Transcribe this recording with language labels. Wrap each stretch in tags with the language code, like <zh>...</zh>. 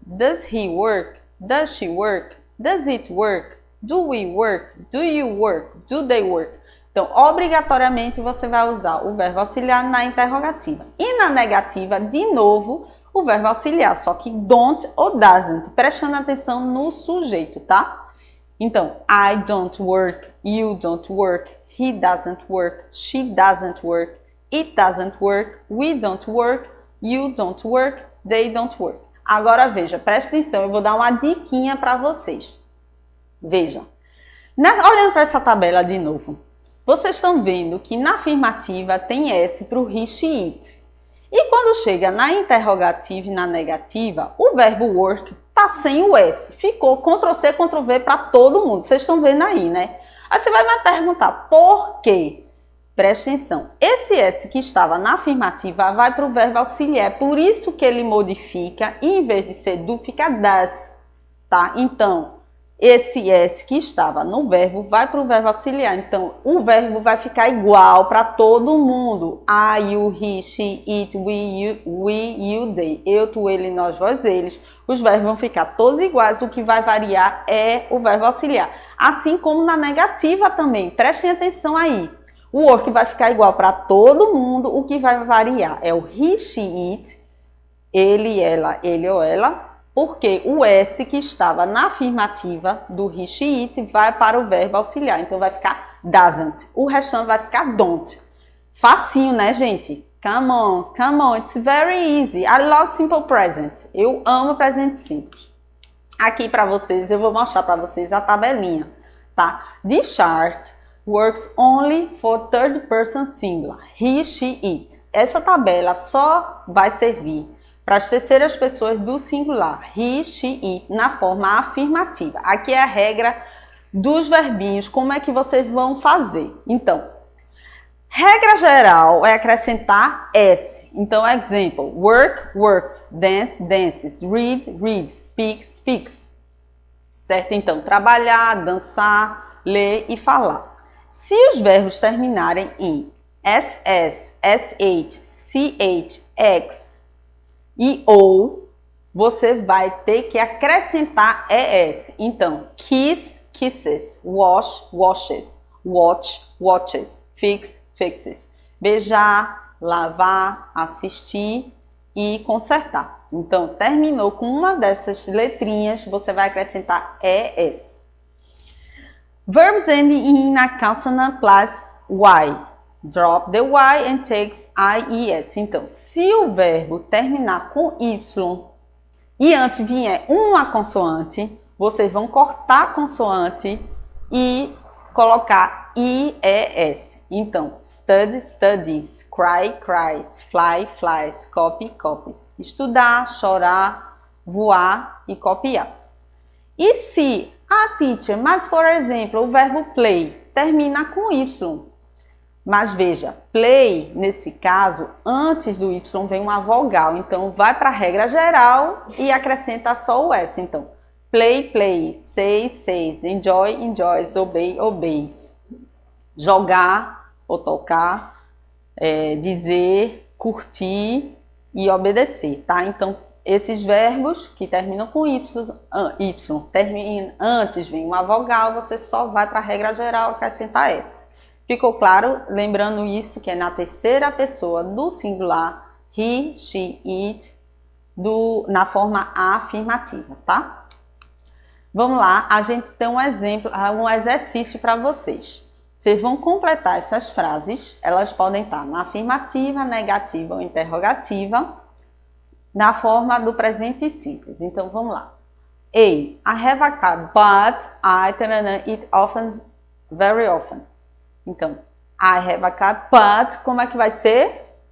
<en>Does he work? Does she work? Does it work? Do we work? Do you work? Do they work?</en> <pt>Então, obrigatoriamente você vai usar o verbo auxiliar na interrogativa. E na negativa, de novo, o verbo auxiliar, só que don't ou doesn't, prestando atenção no sujeito, tá?</pt> <en>Então, I don't work, you don't work, he doesn't work, she doesn't work, it doesn't work, we don't work, you don't work, they don't work.</en> <pt>Agora veja, presta atenção, eu vou dar uma diquinha para vocês. Vejam, olhando para essa tabela de novo, vocês estão vendo que na afirmativa tem S para o he, she, it. E quando chega na interrogativa e na negativa, o verbo work está sem o S. Ficou Ctrl+C, Ctrl+V para todo mundo. Vocês estão vendo aí, né? Aí você vai me perguntar, por quê? Preste atenção. Esse S que estava na afirmativa vai para o verbo auxiliar. Por isso que ele modifica e em vez de ser do, fica does. Tá? Então, esse S que estava no verbo vai para o verbo auxiliar. Então, o verbo vai ficar igual para todo mundo.</pt> <en>I, you, he, she, it, we, you, they.</en> <pt>Eu, tu, ele, nós, vós, eles. Os verbos vão ficar todos iguais. O que vai variar é o verbo auxiliar. Assim como na negativa também. Prestem atenção aí. O work vai ficar igual para todo mundo. O que vai variar é o he, she, it. Ele, ela, ele ou ela. Porque o S que estava na afirmativa do he, she, it vai para o verbo auxiliar. Então, vai ficar doesn't. O restante vai ficar don't. Facinho, né, gente?</pt> <en>Come on, it's very easy. I love simple present.</en> <pt>Eu amo presente simples. Aqui para vocês, eu vou mostrar para vocês a tabelinha, tá?</pt> <en>This chart works only for third person singular. He, she, it.</en> <pt>Essa tabela só vai servir para as terceiras pessoas do singular, he, she, it, na forma afirmativa. Aqui é a regra dos verbinhos, como é que vocês vão fazer. Então, regra geral é acrescentar S.</pt> <en>Então, exemplo, work, works, dance, dances, read, reads, speak, speaks.</en> <pt>Certo? Então, trabalhar, dançar, ler e falar. Se os verbos terminarem em SS, SH, CH, X, e ou, você vai ter que acrescentar ES.</pt> <en>Então, kiss, kisses, wash, washes, watch, watches, fix, fixes.</en> <pt>Beijar, lavar, assistir e consertar. Então, terminou com uma dessas letrinhas, você vai acrescentar ES.</pt> <en>Verbs ending in a consonant plus Y. Drop the Y and takes IES.</en> <pt>Então, se o verbo terminar com Y e antes vier uma consoante, vocês vão cortar a consoante e colocar IES.</pt> <en>Então, study, studies, cry, cries, fly, flies, copy, copies.</en> <pt>Estudar, chorar, voar e copiar. E se a teacher, mas por exemplo, o verbo play termina com Y. Mas veja, play, nesse caso, antes do Y vem uma vogal. Então, vai para a regra geral e acrescenta só o S.</pt> <en>Então, play, plays, say, says, enjoy, enjoys, obey, obeys.</en> <pt>Jogar ou tocar, dizer, curtir e obedecer, tá? Então, esses verbos que terminam com Y terminam, antes vem uma vogal, você só vai para a regra geral e acrescentar S. Ficou claro? Lembrando isso que é na terceira pessoa do singular, he, she, it, na forma afirmativa, tá? Vamos lá, a gente tem um exemplo, um exercício para vocês. Vocês vão completar essas frases, elas podem estar na afirmativa, negativa ou interrogativa, na forma do presente simples. Então, vamos lá. A.</pt> <en>I have a car, but I eat often, very often.</en> <pt>Então,</pt> <en>I have a car, but,</en> <pt>como é que vai ser?</pt>